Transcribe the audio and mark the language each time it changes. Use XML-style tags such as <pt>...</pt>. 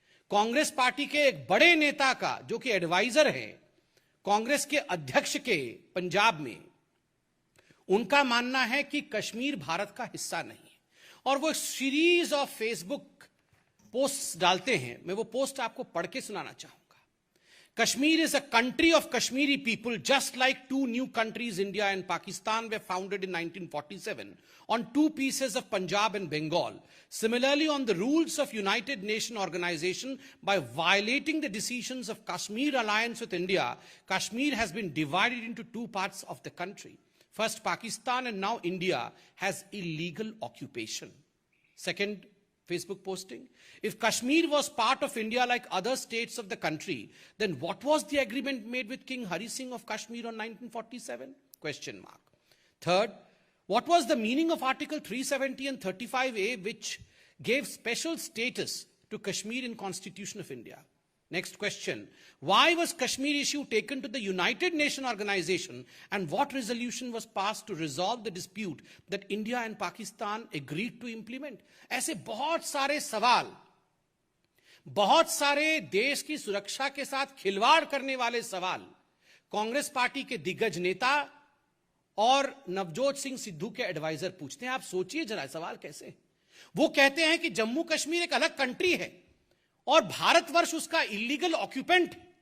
<hi>Congress party के एक बड़े नेता का, जो कि एडवाइजर है कांग्रेस के अध्यक्ष के पंजाब में, उनका मानना है कि कश्मीर भारत का हिस्सा नहीं है। और वो सीरीज ऑफ फेसबुक पोस्ट डालते हैं, मैं वो पोस्ट आपको पढ़ के सुनाना चाहूंगा।</hi> <en>Kashmir is a country of Kashmiri people, just like 2 new countries, India and Pakistan, were founded in 1947 on 2 pieces of Punjab and Bengal. Similarly, on the rules of United Nations Organization, by violating the decisions of Kashmir alliance with India, Kashmir has been divided into 2 parts of the country. First Pakistan and now India has illegal occupation. Second Facebook posting, if Kashmir was part of India like other states of the country, then what was the agreement made with King Hari Singh of Kashmir on 1947? Question mark. Third, what was the meaning of Article 370 and 35A, which gave special status to Kashmir in Constitution of India? Next question, why was Kashmir issue taken to the United Nations Organization and what resolution was passed to resolve the dispute that India and Pakistan agreed to implement?</en> <hi>ऐसे बहुत सारे सवाल, बहुत सारे देश की सुरक्षा के साथ खिलवाड़ करने वाले सवाल कांग्रेस पार्टी के दिग्गज नेता और नवजोत सिंह सिद्धू के एडवाइजर पूछते हैं। आप सोचिए जरा सवाल कैसे। वो कहते हैं कि जम्मू कश्मीर एक अलग कंट्री है और भारतवर्ष उसका इलीगल ऑक्यूपेंट।</hi>